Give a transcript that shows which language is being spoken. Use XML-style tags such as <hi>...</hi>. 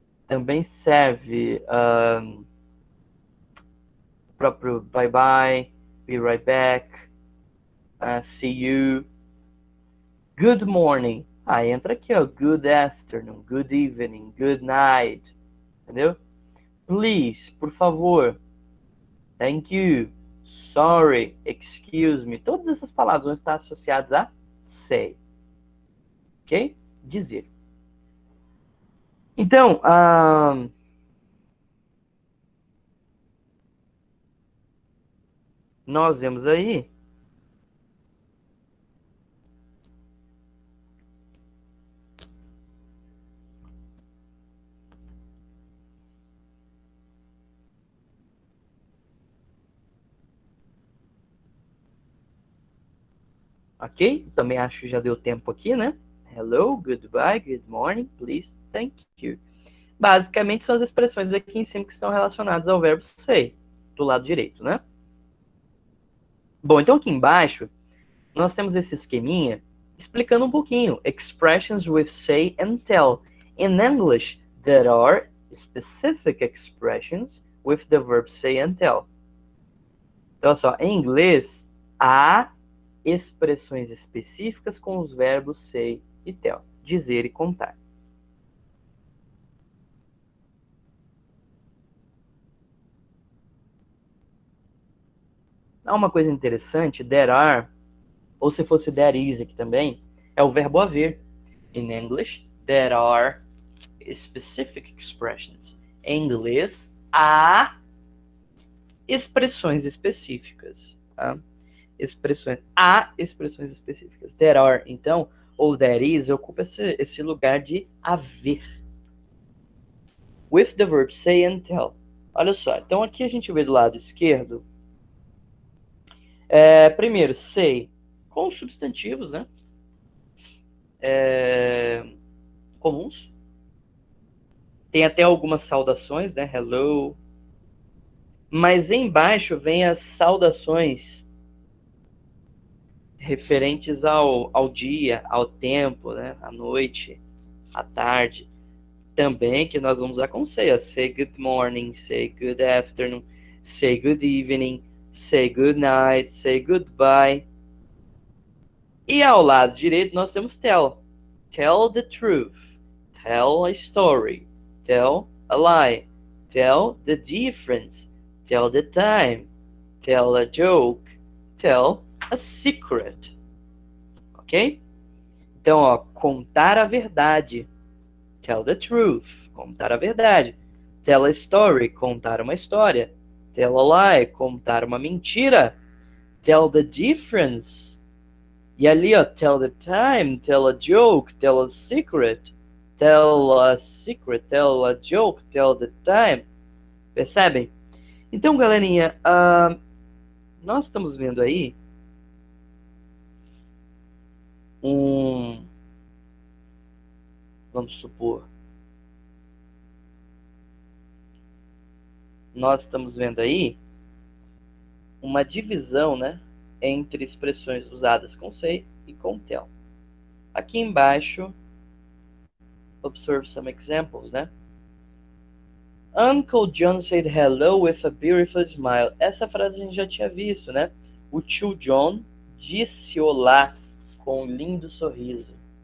<pt>também serve o próprio</pt> <en>bye bye, be right back, see you. Good morning.</en> <pt>Entra aqui, ó.</pt> <en>Good afternoon, good evening, good night.</en> <pt>Entendeu?</pt> <en>Please,</en> <pt>por favor.</pt> <en>Thank you. Sorry, excuse me.</en> <pt>Todas essas palavras vão estar associadas a say. Ok? Dizer. Então, nós vemos aí ok? Também acho que já deu tempo aqui, né?</pt> <en>Hello, goodbye, good morning, please, thank you.</en> <pt>Basicamente são as expressões aqui em cima que estão relacionadas ao verbo say, do lado direito, né? Bom, então aqui embaixo nós temos esse esqueminha explicando um pouquinho.</pt> <en>Expressions with say and tell. In English, there are specific expressions with the verb say and tell.</en> <pt>Então, só, em inglês, há expressões específicas com os verbos say e tell. Dizer e contar. Há uma coisa interessante,</pt> <en>there are,</en> <pt>ou se fosse</pt> <en>there is</en> <pt>aqui também, é o verbo haver.</pt> <en>In English, there are specific expressions.</en> <pt>Em inglês, há expressões específicas. Tá? Há expressões específicas.</pt> <en>There are,</en> <pt>então, ou</pt> <en>there is,</en> <pt>ocupa esse lugar de haver.</pt> <en>With the verb say and tell.</en> <pt>Olha só, então aqui a gente vê do lado esquerdo, primeiro, say, com substantivos, né? Comuns. Tem até algumas saudações, né? Hello. Mas embaixo vem as saudações referentes ao dia, ao tempo, né? À noite, à tarde. Também que nós vamos usar com say.</pt> <en>Say good morning, say good afternoon, say good evening, say good night, say goodbye.</en> <pt>E ao lado direito nós temos tell.</pt> <en>Tell the truth. Tell a story. Tell a lie. Tell the difference. Tell the time. Tell a joke. Tell a secret. Ok?</en> <pt>Então, ó, contar a verdade.</pt> <en>Tell the truth.</en> <pt>Contar a verdade.</pt> <en>Tell a story.</en> <pt>Contar uma história.</pt> <en>Tell a lie.</en> <pt>Contar uma mentira.</pt> <en>Tell the difference.</en> <pt>E ali, ó,</pt> <en>tell the time, tell a joke, tell a secret, tell a secret, tell a joke, tell the time.</en> <pt>Percebem? Então, galerinha, nós estamos vendo aí vamos supor, nós estamos vendo aí uma divisão, né, entre expressões usadas com say e com tell. Aqui embaixo,</pt> <en>observe some examples,</en> <pt>né?</pt> <en>Uncle John said hello with a beautiful smile.</en> <pt>Essa frase a gente já tinha visto, né? O tio John disse olá com um lindo sorriso.</pt>